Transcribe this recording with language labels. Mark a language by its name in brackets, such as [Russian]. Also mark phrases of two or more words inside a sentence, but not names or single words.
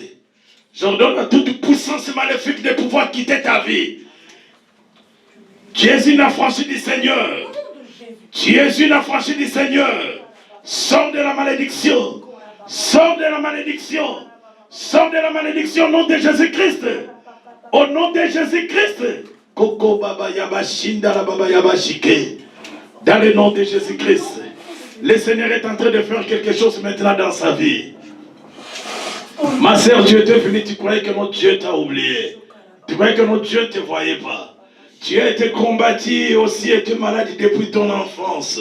[French] J'ordonne à toute puissance maléfique de pouvoir quitter ta vie. Tu es une affranchie du Seigneur. Tu es une affranchie du Seigneur. Sors de la malédiction. Sors de la malédiction. Sors de la malédiction au nom de Jésus-Christ. Au nom de Jésus-Christ. Koko baba yaba shindala baba yaba shike. Dans le nom de Jésus-Christ. Le Seigneur est en train de faire quelque chose maintenant dans sa vie. Ma sœur, Dieu était venu, tu croyais que notre Dieu t'a oublié. Tu croyais que notre Dieu ne te voyait pas. Tu as été combattu et aussi été malade depuis ton enfance.